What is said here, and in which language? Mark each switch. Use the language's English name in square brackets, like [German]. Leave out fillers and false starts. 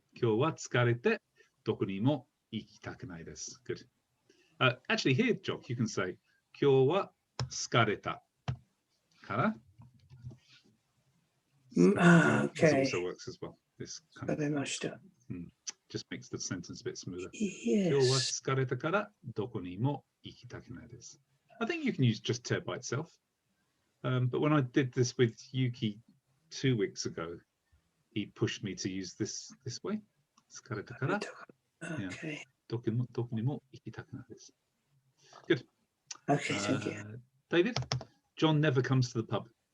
[Japanese] 今日は疲れてどこにも行きたくないです。 [English] Good. Actually, here, Jock, you can say [Japanese] 今日は疲れたから。 [English] Okay. This also works as well. This kind of just makes the sentence a bit smoother. Yes. [Japanese] 今日は疲れたからどこにも行きたくないです。 [English] I think you can use just te by itself. But when I did this with Yuki 2 weeks ago, he pushed me to use this way. [Japanese] 疲れたから [English] Okay. [Japanese] どこにも行きたくないです。 [English] Good. Okay, thank you. David, John never comes to the pub.